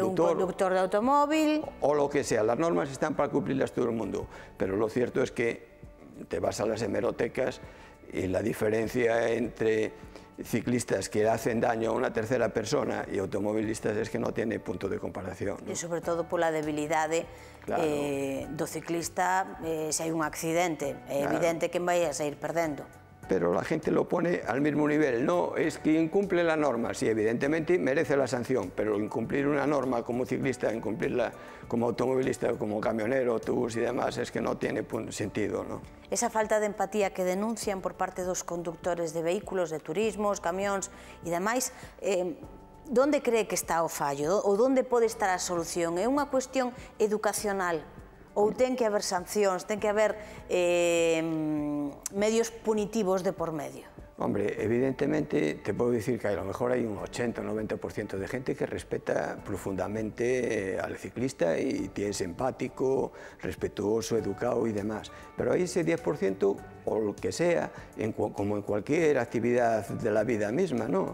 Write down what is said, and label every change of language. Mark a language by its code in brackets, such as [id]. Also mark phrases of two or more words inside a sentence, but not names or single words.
[es] Que un conductor de automóvil. O lo que sea. Las normas están para cumplirlas todo el mundo. Pero lo cierto es que te vas a las hemerotecas y la diferencia entre ciclistas que hacen daño a una tercera persona y automovilistas es que no tiene punto de comparación, ¿no? [gl] E sobre todo pola debilidade do ciclista, se hai un accidente, é evidente que vai a sair perdendo. [es] Pero la gente lo pone al mismo nivel. No, es que incumple la norma. Sí, evidentemente merece la sanción, pero incumplir una norma como ciclista, incumplirla como automovilista, como camionero, autobús y demás, es que no tiene sentido, ¿no? [gl] Esa falta de empatía que denuncian por parte dos conductores de vehículos, de turismos, camións e demais, onde cree que está o fallo? Ou onde pode estar a solución? É unha cuestión educacional? Ou ten que haber sancións, ten que haber medios punitivos de por medio? [es] Hombre, evidentemente te puedo decir que a lo mejor hay un 80 o 90% de gente que respeta profundamente al ciclista y es empático, respetuoso, educado y demás. Pero hay ese 10% o lo que sea, como en cualquier actividad de la vida misma, ¿no?